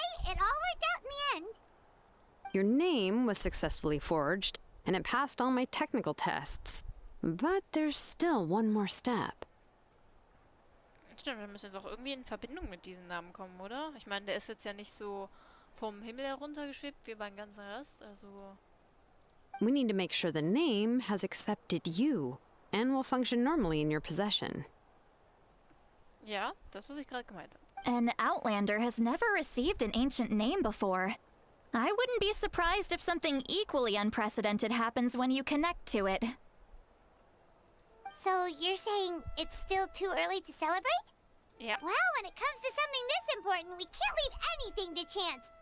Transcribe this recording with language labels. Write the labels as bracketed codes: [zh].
[en] It all worked out in the end. Your name was successfully forged, and it passed all my technical tests. But there's still one more step. [de] Stimmt, wir müssen jetzt auch irgendwie in Verbindung mit diesem Namen kommen, oder? Ich meine, der ist jetzt ja nicht so vom Himmel heruntergeschwebt wie beim ganzen Rest, also... [en] We need to make sure the name has accepted you, and will function normally in your possession. [de] Ja, das, was ich gerade gemeint habe. [en] An Outlander has never received an ancient name before. I wouldn't be surprised if something equally unprecedented happens when you connect to it. So you're saying it's still too early to celebrate? [de] Ja. [en] Well, when it comes to something this important, we can't leave anything to chance.